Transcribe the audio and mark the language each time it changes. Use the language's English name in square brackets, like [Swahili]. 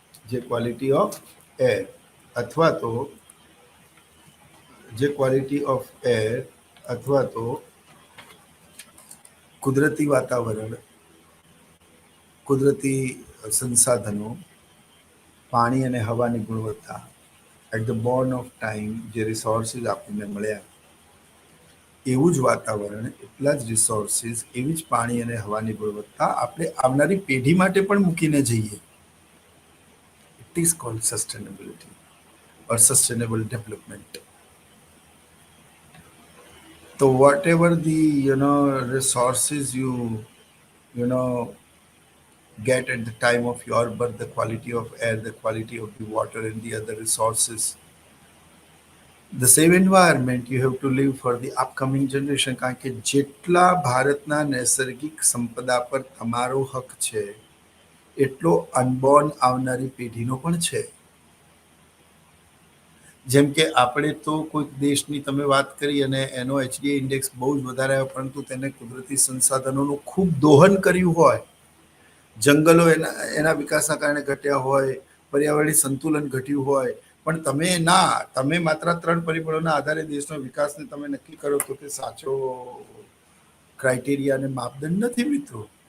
[Gujarati] જે quality of air અથવા તો જે ક્વોલિટી ઓફ એર અથવા તો કુદરતી વાતાવરણ, કુદરતી સંસાધનો, પાણી અને હવાની ગુણવત્તા [English] at the born of time [Gujarati] જે રિસોર્સિસ આપણને મળ્યા, એવું જ વાતાવરણ, એટલા જ રિસોર્સિસ, એવી જ પાણી અને હવાની ગુણવત્તા આપણે આવનારી પેઢી માટે પણ મૂકીને જઈએ. [English] It is called sustainability or sustainable development. So whatever the resources you know get at the time of your birth, the quality of air, the quality of the water, and the other resources, the same environment you have to live for the upcoming generation. [Gujarati] કારણ કે જેટલા ભારતના નૈસર્ગિક સંપદા પર તમારો હક છે, એટલો અનબોર્ન આવનારી પેઢીનો પણ છે. જેમ કે આપણે તો કોઈક દેશની તમે વાત કરી અને એનો એચડીઆઈ ઇન્ડેક્સ બહુ જ વધારે આવ્યો, પરંતુ તેને કુદરતી સંસાધનોનું ખૂબ દોહન કર્યું હોય, જંગલો એના વિકાસના કારણે ઘટ્યા હોય, પર્યાવરણીય સંતુલન ઘટ્યું હોય, પણ તમે માત્ર 3 પરિબળોના આધારે દેશનો વિકાસને તમે નક્કી કરો તો તે સાચો ક્રાઇટેરિયા અને માપદંડ નથી મિત્રો.